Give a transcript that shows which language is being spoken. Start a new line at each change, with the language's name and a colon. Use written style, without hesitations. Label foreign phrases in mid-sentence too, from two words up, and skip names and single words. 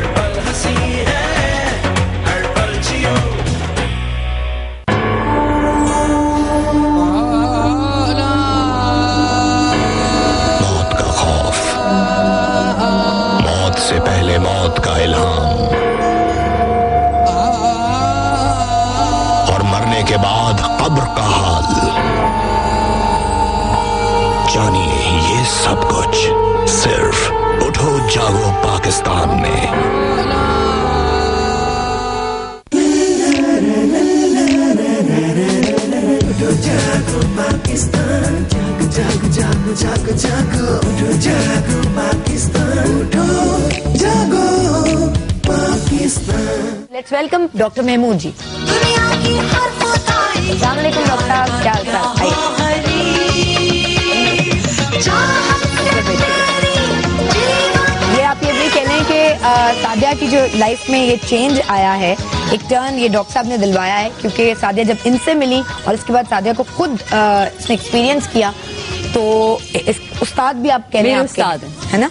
Urdu: موت کا خوف، موت سے پہلے موت کا الہام، اور مرنے کے بعد قبر کا حال. جانیے یہ سب کچھ صرف اٹھو جاگو پاکستان میں. جاگو پاکستان، جاگو جاگو جاگو جاگو جاگو, اٹھو جاگو پاکستان، اٹھو جاگو پاکستان.
English: Let's welcome
Urdu: ڈاکٹر محمود جی.
Arabic: السلام علیکم
Urdu: ڈاکٹر، کیا حال چال? یہ آپ یہ بھی کہہ لیں کہ سعدیہ کی جو لائف میں یہ چینج آیا ہے، ایک ٹرن یہ ڈاکٹر صاحب نے دلوایا ہے، کیونکہ سعدیہ جب ان سے ملی اور اس کے بعد سعدیہ کو خود اس نے ایکسپیرینس کیا، تو اس استاد بھی آپ کہہ رہے ہیں، استاد ہے نا?